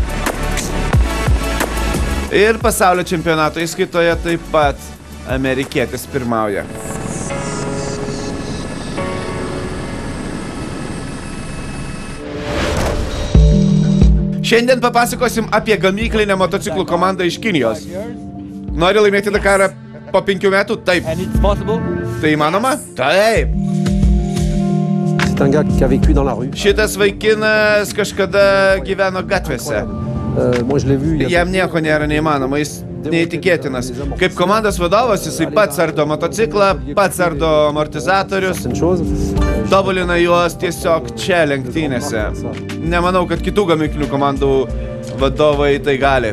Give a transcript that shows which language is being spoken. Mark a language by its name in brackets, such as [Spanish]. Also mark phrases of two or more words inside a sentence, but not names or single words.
[Lithuanian] Ir pasaulio čempionato įskaitoje taip pat amerikietis pirmauja. Šiandien papasakosim apie gamyklinę motociklų komandą iš Kinijos. Nori laimėti Dakarą? po 5 metų? Taip. [English] And it's possible. [Lithuanian] Tai įmanoma? Taip. [French] C'est un gars qui a vécu dans la rue. [Lithuanian] Šitas vaikinas kažkada gyveno gatvėse. [French] Moi, je l'ai vu. [Lithuanian] Jam nieko nėra neįmanoma, jis neįtikėtinas. Kaip komandos vadovas, jisai pats ardo motociklą, pats ardo amortizatorius, tobulina juos tiesiog čia lenktynėse. Nemanau, kad kitų gamyklinių komandų vadovai tai gali.